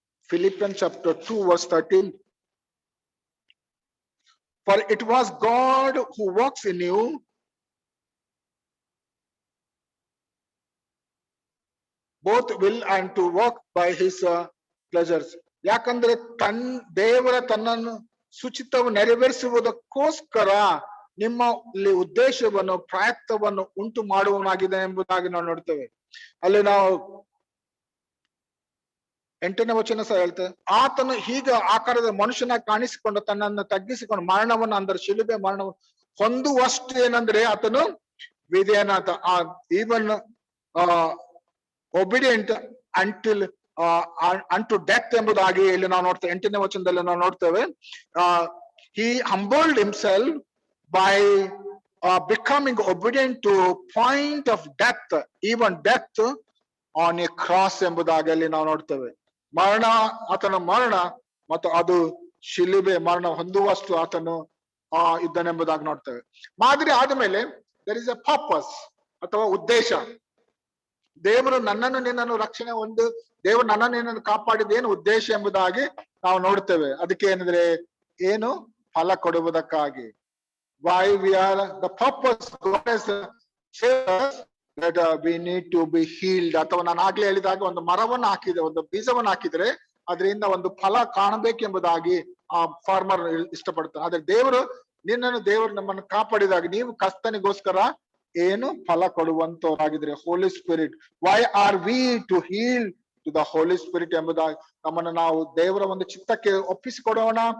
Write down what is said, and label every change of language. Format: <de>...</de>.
<en>Philippians chapter 2 verse 13. For it was God who works in you both will and to work by his pleasures.</en> <kn>ಯಾಕಂದ್ರೆ ದೇವರ ತನ್ನನ್ನು ಸುಚಿತವು ನೆರವೇರಿಸುವುದಕ್ಕೋಸ್ಕರ ನಿಮ್ಮ ಉದ್ದೇಶವನ್ನು ಪ್ರಯತ್ನವನ್ನು ಉಂಟು ಮಾಡುವನಾಗಿದೆ ಎಂಬುದಾಗಿ ನಾವು ನೋಡ್ತೇವೆ. ಅಲ್ಲಿ ನಾವು 8ನೇ ವಚನ ಸಹ ಹೇಳ್ತೇವೆ, ಆತನು ಹೀಗ ಆಕಾರದ ಮನುಷ್ಯನಾಗಿ ಕಾಣಿಸಿಕೊಂಡು ತನ್ನನ್ನು ತಗ್ಗಿಸಿಕೊಂಡು ಮರಣವನ್ನು ಅಂದ್ರೆ ಶಿಲುಬೆ ಮರಣವನ್ನು ಹೊಂದುವಷ್ಟು ಏನಂದ್ರೆ ಆತನು ವಿಧೇಯನಾತ</kn> <en>even obedient until unto death</en> <kn>ಎಂಬುದಾಗಿ ಇಲ್ಲಿ ನಾವು ನೋಡ್ತೇವೆ. 8ನೇ ವಚನದಲ್ಲಿ ನಾವು ನೋಡ್ತೇವೆ,</kn> <en>he humbled himself by becoming obedient to point of death, even death on a cross</en> <kn>ಎಂಬುದಾಗಿ ಅಲ್ಲಿ ನಾವು ನೋಡ್ತೇವೆ. ಮರಣ, ಆತನ ಮರಣ ಮತ್ತು ಅದು ಶಿಲುಬೆ ಮರಣ ಹೊಂದುವಷ್ಟು ಆತನು ಇದ್ದನೆಂಬುದಾಗಿ ನೋಡ್ತೇವೆ. ಮಾದರಿ ಆದ್ಮೇಲೆ</kn> <en>there is a purpose</en> <kn>ಅಥವಾ ಉದ್ದೇಶ. ದೇವರು ನನ್ನನ್ನು ನಿನ್ನನ್ನು ರಕ್ಷಣೆ ಒಂದು ದೇವರು ನನ್ನನ್ನು ನಿನ್ನನ್ನು ಕಾಪಾಡಿದೇನು ಉದ್ದೇಶ ಎಂಬುದಾಗಿ ನಾವು ನೋಡ್ತೇವೆ. ಅದಕ್ಕೆ ಏನಂದ್ರೆ ಏನು ಫಲ ಕೊಡುವುದಕ್ಕಾಗಿ.</kn> <en>why we are the purpose God has said that we need to be healed.</en> <kn>ಅಥವಾ ನಾನು ಆಗ್ಲೇ ಹೇಳಿದಾಗ ಒಂದು ಮರವನ್ನು ಹಾಕಿದ್ರೆ, ಒಂದು ಬೀಜವನ್ನು ಹಾಕಿದ್ರೆ ಅದರಿಂದ ಒಂದು ಫಲ ಕಾಣಬೇಕೆಂಬುದಾಗಿ ಆ ಫಾರ್ಮರ್ ಇಷ್ಟಪಡ್ತಾನೆ. ಆದ್ರೆ ದೇವರು ನಮ್ಮನ್ನು ಕಾಪಾಡಿದಾಗ ನೀವು ಕರ್ತನಿಗೋಸ್ಕರ ಏನು ಫಲ ಕೊಡುವಂತವರಾಗಿದ್ರೆ ಹೋಲಿ spirit.</kn> <en>why are we to yield to the Holy Spirit</en> <kn>ಎಂಬುದಾಗಿ ನಮ್ಮನ್ನು ನಾವು ದೇವರ ಒಂದು ಚಿತ್ತಕ್ಕೆ ಒಪ್ಪಿಸಿಕೊಡೋಣ.</kn>